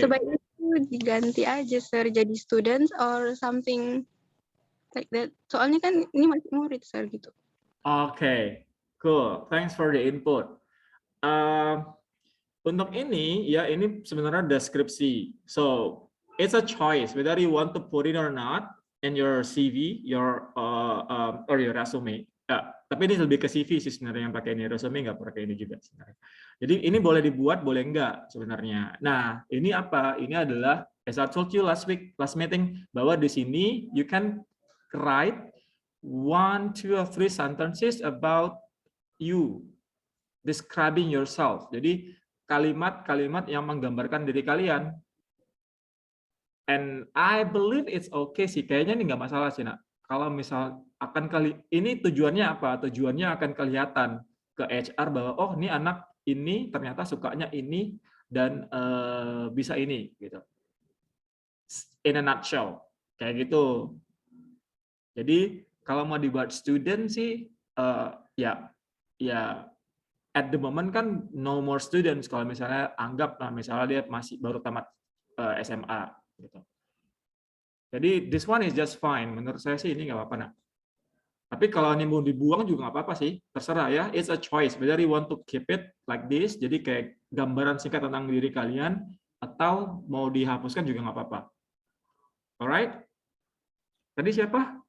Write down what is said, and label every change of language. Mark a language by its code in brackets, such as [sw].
[id] Sebaiknya itu diganti aja sir jadi students [en] or something like that. [id] Soalnya kan ini masih murid sir gitu. [en] Oke, cool. Thanks for the input. [id] Untuk ini, ya ini sebenarnya deskripsi. [en] So, it's a choice whether you want to put it or not in your CV, or your resume. [id] Tapi ini lebih ke CV sih sebenarnya yang pakai ini, resume nggak pakai ini juga sebenarnya. Jadi ini boleh dibuat, boleh nggak sebenarnya. Nah, ini apa? Ini adalah, [en] as I told you last meeting, [id] bahwa di sini [en] you can write 1, 2, or 3 sentences about you, describing yourself. [id] Jadi kalimat-kalimat yang menggambarkan diri kalian. [en] And I believe it's okay sih. [id] Kayaknya ini nggak masalah sih, nak. Kalau misal ini tujuannya apa? Tujuannya akan kelihatan ke HR bahwa oh ini anak ini ternyata sukanya ini dan bisa ini gitu. [en] In a nutshell, [id] kayak gitu. Jadi kalau mau dibuat student sih ya [en] at the moment [id] kan [en] no more students [id] kalau misalnya anggap misalnya dia masih baru tamat SMA gitu. [en] Jadi this one is just fine. [id] Menurut saya sih ini nggak apa-apa, nak. Tapi kalau ini mau dibuang juga nggak apa-apa sih. Terserah ya. [en] It's a choice. Whether you want to keep it like this, [id] jadi kayak gambaran singkat tentang diri kalian, atau mau dihapuskan juga nggak apa-apa. Alright? Tadi siapa?